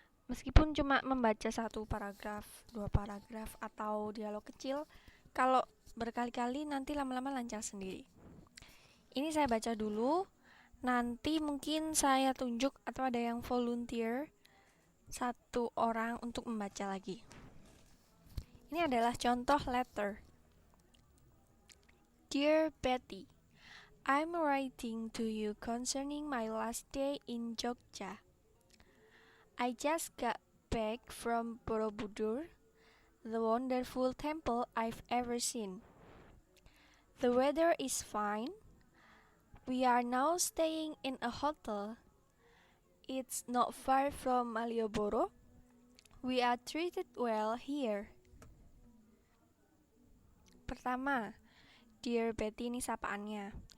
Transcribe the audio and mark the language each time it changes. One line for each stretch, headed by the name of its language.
Indonesian: Meskipun cuma membaca satu paragraf, dua paragraf, atau dialog kecil, kalau berkali-kali nanti lama-lama lancar sendiri. Ini saya baca dulu, nanti mungkin saya tunjuk atau ada yang volunteer satu orang untuk membaca lagi. Ini adalah contoh letter.
English: Dear Betty, I'm writing to you concerning my last day in Jogja. I just got back from Borobudur, the wonderful temple I've ever seen. The weather is fine. We are now staying in a hotel. It's not far from Malioboro. We are treated well here.
Indonesian: Pertama, Dear Betty, ini sapaannya.